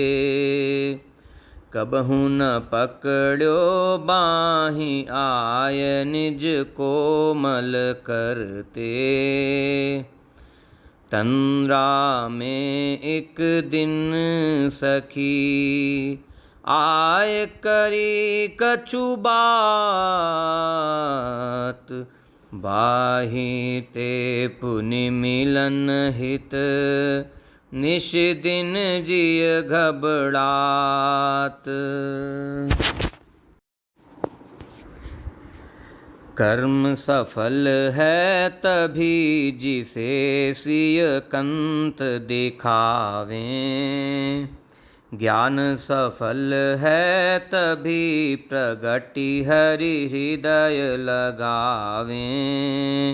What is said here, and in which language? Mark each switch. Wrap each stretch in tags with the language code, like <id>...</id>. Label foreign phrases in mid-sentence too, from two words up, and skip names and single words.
<bra>कबहु न पकड़्यो बाहि, आय निज कोमल करते। तंद्रा में एक दिन सखी, आय करी कछु बात। बाहि ते पुनि मिलन हित, निश दिन जिय घबड़ात। कर्म सफल है तभी, जिसे सिय कंत दिखावें। ज्ञान सफल है तभी, प्रगति हरि हृदय लगावें।</bra>